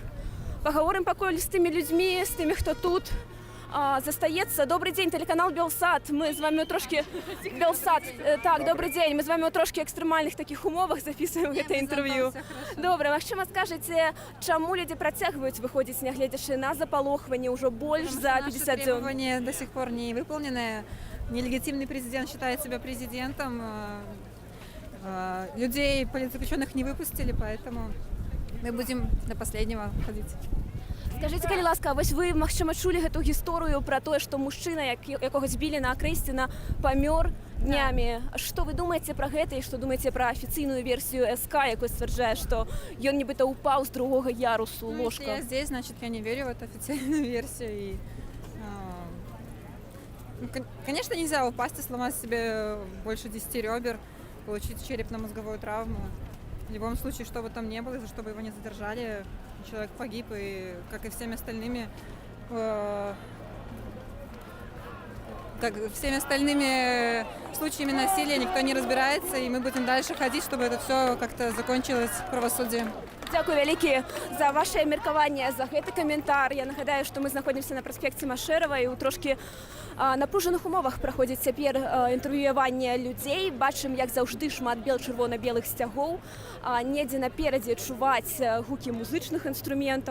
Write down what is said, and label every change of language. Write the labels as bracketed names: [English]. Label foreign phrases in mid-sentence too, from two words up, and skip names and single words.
[Belarusian] Пагаворым пакуль з тымі людзьмі, з тымі, хто тут застаецца. Добрый дзень, тэлеканал Белсат. Мы з вами трошки Белсат. Так, добрый дзень. Мы з вами ў трошки экстрэмальных такіх умовах записываем гэта інтэрв'ю. Добра, магчыма, скажаце, чаму людзі працягваюць выходзіць, нягледзячы на запалохванне ўжо больш за 50 дзён? [Russian] Требования до сих пор не выполнены. Нелегитимный президент считает себя президентом. Людей, политзаключенных, не выпустили, поэтому мы будем до последнего ходить. Скажите, [Belarusian] калі ласка, вось вы, магчыма, чулі гэту гісторыю пра тое, што мужчына, якога збілі на Акрэсціна, памёр днямі. Што вы думаеце пра гэта і што думаеце пра афіцыйную версію СК, якой сцвярджае, што ён нібыта упаў з другога ярусу ложка? [Russian] Если я здесь, значит, я не верю в эту официальную версию. Конечно, нельзя упасть и сломать себе больше 10 ребер, получить черепно-мозговую травму. В любом случае, что бы там ни было, за что бы его не задержали, человек погиб, и, как и всеми остальными, случаями насилия никто не разбирается, и мы будем дальше ходить, чтобы это все как-то закончилось правосудием. [Belarusian] Дзякую вялікі за ваше меркаванне, за гэты каментар. Я нагадаю, што мы знаходзімся на праспекце Машэрава, і ў трошкі напружаных умовах праходзіць цяпер інтэрв'юаванне людзей. Бачым, як заўжды, шмат чырвона-белых сцягоў. Недзе наперадзе чуваць гукі музычных інструментаў.